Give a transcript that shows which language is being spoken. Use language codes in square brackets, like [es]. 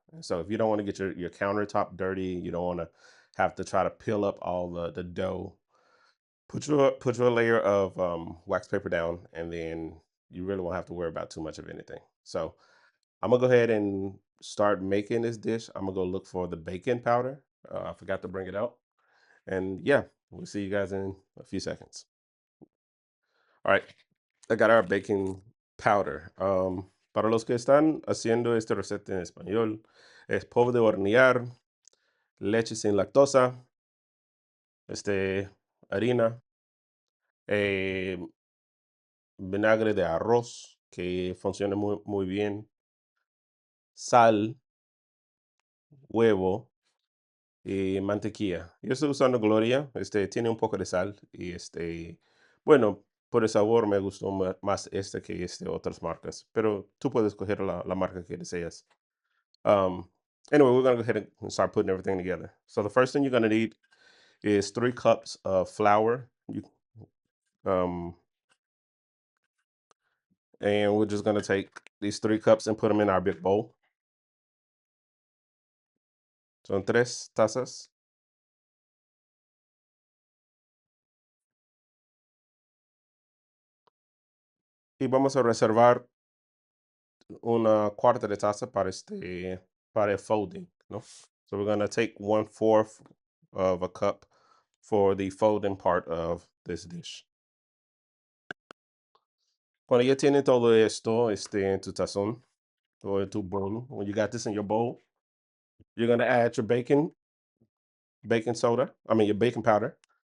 [en] And so if you don't want to get your countertop dirty, you don't want to have to try to peel up all the dough, put your layer of wax paper down, and then you really won't have to worry about too much of anything. So I'm gonna go ahead and start making this dish. I'm gonna go look for the baking powder. I forgot to bring it out. And yeah, we'll see you guys in a few seconds. All right, I got our baking powder. [es] Para los que están haciendo esta receta en español, es polvo de hornear, leche sin lactosa, harina, eh, vinagre de arroz, que funciona muy bien, sal, huevo y mantequilla. Yo estoy usando Gloria, tiene un poco de sal y bueno, por el sabor me gustó más que otras marcas, pero tú puedes coger la marca que deseas. [en] Um, anyway, we're gonna go ahead and start putting everything together. So the first thing you're gonna need is 3 cups of flour. Um, and we're just gonna take these 3 cups and put them in our big bowl. [es] Son 3 tazas. Y vamos a reservar una cuarta de taza para para el folding, ¿no? [en] So we're gonna take 1/4 of a cup for the folding part of this dish. [es] Cuando ya tiene todo esto en tu tazón [en] or in tu bowl, when you got this in your bowl, you're gonna add your baking soda, I mean your baking powder.